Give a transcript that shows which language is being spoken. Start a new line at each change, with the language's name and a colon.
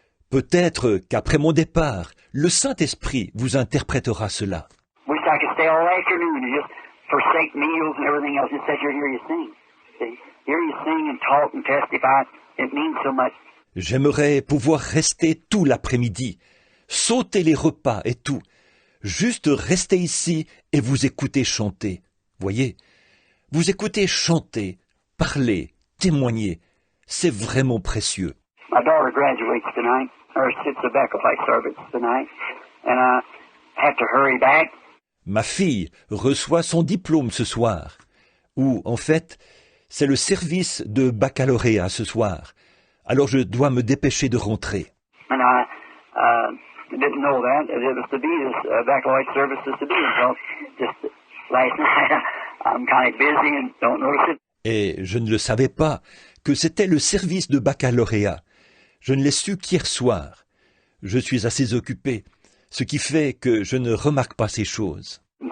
French: Peut-être qu'après mon départ, le Saint-Esprit vous interprétera cela.
English: Wish I could stay all afternoon and just forsake meals and everything else and sit here and hear you sing. See, hear you sing and talk and testify. It means so much.
French: J'aimerais pouvoir rester tout l'après-midi, sauter les repas et tout, juste rester ici et vous écouter chanter. Voyez, vous écoutez chanter, parler, témoigner. C'est vraiment précieux.
English: My daughter graduates tonight, or sits the Beckelite service tonight, and I have to hurry back.
French: Ma fille reçoit son diplôme ce soir, ou en fait, c'est le service de baccalauréat ce soir. Alors je dois me dépêcher de rentrer.
English: And I didn't know that. It was to be this baccalaureate service is to be. So just last night, I'm kind of busy and don't notice it.
French: Et je ne le savais pas, que c'était le service de baccalauréat. Je ne l'ai su qu'hier soir. Je suis assez occupé, ce qui fait que je ne remarque pas ces choses.